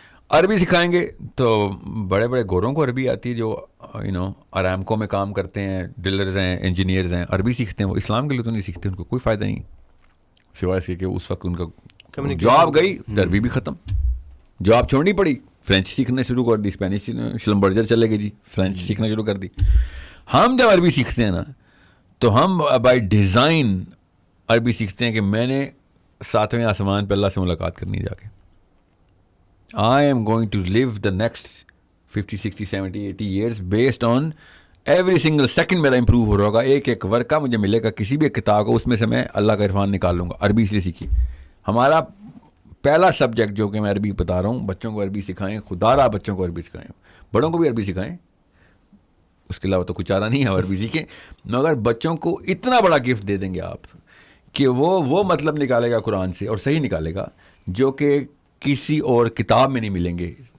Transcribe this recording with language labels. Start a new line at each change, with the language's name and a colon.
Urdu: عربی سکھائیں گے تو بڑے بڑے گوروں کو عربی آتی ہے, جو ارامکو میں کام کرتے ہیں, ڈلرز ہیں, انجینئرز ہیں, عربی سیکھتے ہیں. وہ اسلام کے لیے تو نہیں سیکھتے, ان کو کوئی فائدہ نہیں, سوائے اس کے کہ اس وقت ان کا جاب گئی, عربی بھی ختم, جاب چھوڑنی پڑی, فرینچ سیکھنا شروع کر دی, اسپینش شلمبرجر چلے گئے جی, فرینچ سیکھنا شروع کر دی. ہم جب عربی سیکھتے ہیں نا تو ہم بائی ڈیزائن عربی سیکھتے ہیں کہ میں نے 7ویں آسمان پہ اللہ سے ملاقات کرنی جا کے.
English: I am going to live the next 50, 60, 70, 80 years based on every single second
Urdu: میرا امپروو ہو رہا ہوگا. ایک ایک ورقہ مجھے ملے گا کسی بھی کتاب کو, اس میں سے میں اللہ کا عرفان نکال لوں گا. عربی سے سیکھی. ہمارا پہلا سبجیکٹ جو کہ میں عربی بتا رہا ہوں, بچوں کو عربی سکھائیں, خدا را بچوں کو عربی سکھائیں, بڑوں کو بھی عربی سکھائیں, اس کے علاوہ تو کچھ چارہ نہیں ہے, عربی سیکھیں. مگر بچوں کو اتنا بڑا گفٹ دے دیں گے آپ کہ وہ مطلب نکالے گا قرآن سے, اور صحیح نکالے گا, جو کہ کسی اور کتاب میں نہیں ملیں گے.